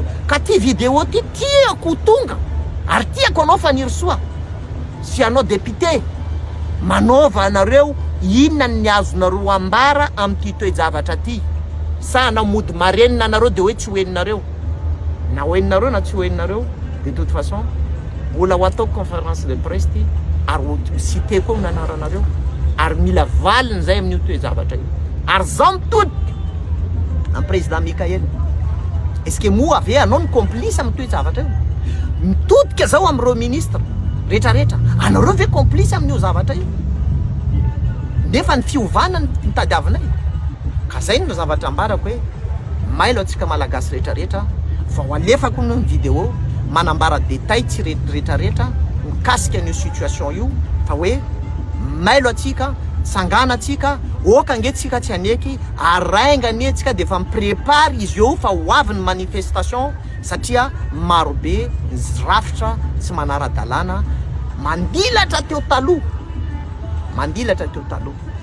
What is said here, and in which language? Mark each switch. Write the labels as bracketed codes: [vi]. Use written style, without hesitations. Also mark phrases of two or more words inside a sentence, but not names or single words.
[mg] Ka ty vidéo ty tiako tonga ary tiako anao faniry soa sy anao député manaova anareo inona ny azonareo ambara amin'ity toe-javatra ty. Sa namody marenina anareo de hoe tsy hoeninareo na hoeninareo na tsy hoeninareo [fr] de toute façon [mg] mbola ho atao [fr] conférence de presse [mg] ty ary cité koa nanaranareo ary mila valiny zay amin'io toe-javatra io. Ary zaho mitodika amin'ny président Mikael, [fr] est-ce que [mg] moa ave anao ny complice amin'ny toe-javatra io? Mitodika zaho amin'ireo ministre rehetrarehetra, anareo ve complice amin'io zavatra io? Nefa ny fiovana ny tadiavinay. Ka zay no zavatra ambarako hoe mailo atsika malagasy rehetrarehetra fa ho alefako ny vidéo manambara détail tsy rehetrarehetra mikasika an'io situation io fa hoe mailo atsika, sangana atsika, oka angetsika tsy aneky, arainga anetsika de fa miprépare izy io fa ho avy ny manifestation satria marobe rafitra tsy manara-dalàna mandilatra teo taloha, mandilatra teo taloha.